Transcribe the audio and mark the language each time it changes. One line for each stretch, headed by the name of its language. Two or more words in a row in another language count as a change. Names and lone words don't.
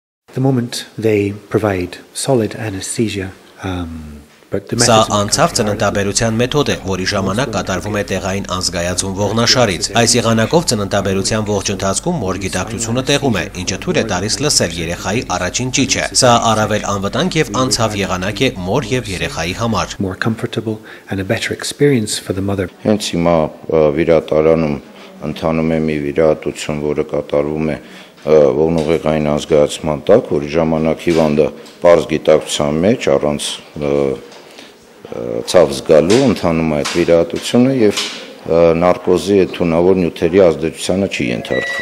English: The moment they provide solid anesthesia,
Armenian: Սա անցավ ծննդաբերության մեթոդ է, որի ժամանակ կատարվում է տեղային անզգայացում ողնաշարից։ Այս եղանակով ծննդաբերության ողջ ընթացքում մոր գիտակցությունը տեղում է, ինչը թույլ է տալիս լսել երեխայի առաջին ճիչը։ Սա առավել անվտանգ եւ անցավ եղանակ է մոր եւ երեխայի համար։
English: more comfortable and a better experience for the mother.
Armenian: Հենց հիմա վիրատարանում ընթանում է մի վիրահատություն, որը կատարվում է ողնուղեղային անզգայացման տակ, որի ժամանակ հիվանդը պարզ գիտակցության մեջ առանց ցավ զգալու ընթանում է այդ վիրահատությունը եւ նարկոզի այդ թունավոր նյութերի ազդեցությանը չի ենթարկվում։